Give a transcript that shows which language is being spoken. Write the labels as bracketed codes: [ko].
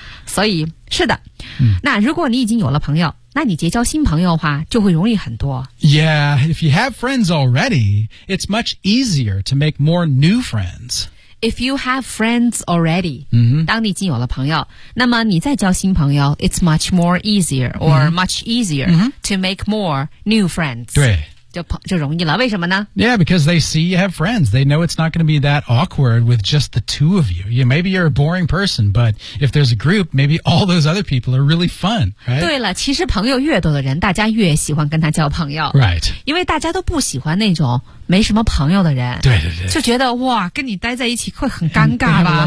[zh] 所以是的、那如果你已经有了朋友那你结交新朋友的话就会容易很多。 [en] Yeah, if you have friends already, it's much easier to make more new friends. If you have friends already,、 mm-hmm. [zh] 当你已经有了朋友那么你再交新朋友 [en] it's much more easier or、 [zh] mm-hmm. much easier、mm-hmm. [en] to make more new friends. [zh] 对。就容易了为什么呢 [en] Yeah, because they see you have friends. They know it's not going to be that awkward with just the two of you. Yeah, maybe you're a boring person, but if there's a group, maybe all those other people are really fun, right? [zh] 对了其实朋友越多的人大家越喜欢跟他交朋友 [en] Right. [zh] 因为大家都不喜欢那种没什么朋友的人对对对就觉得哇跟你待在一起会很尴尬吧